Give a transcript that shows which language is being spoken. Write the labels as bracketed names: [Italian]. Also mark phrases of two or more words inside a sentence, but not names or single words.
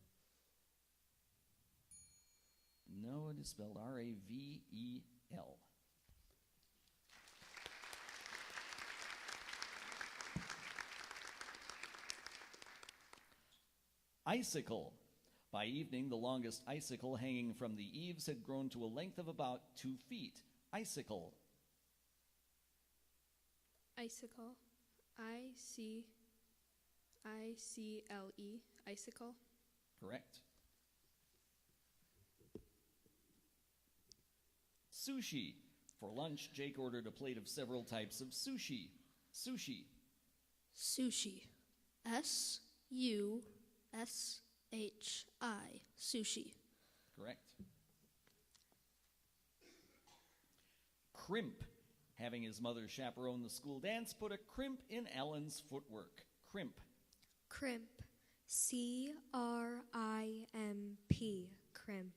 [English] No, it is spelled R-A-V-E-L. Icicle. By evening, the longest icicle hanging from the eaves had grown to a length of about 2 feet. Icicle. Icicle. I-C-I-C-L-E. Icicle. Correct. Sushi. For lunch, Jake ordered a plate of several types of sushi. Sushi. Sushi. S-U-S-H-I. Sushi. Correct. Crimp. Having his mother chaperone the school dance put a crimp in Alan's footwork. Crimp. Crimp. C-R-I-M-P. Crimp.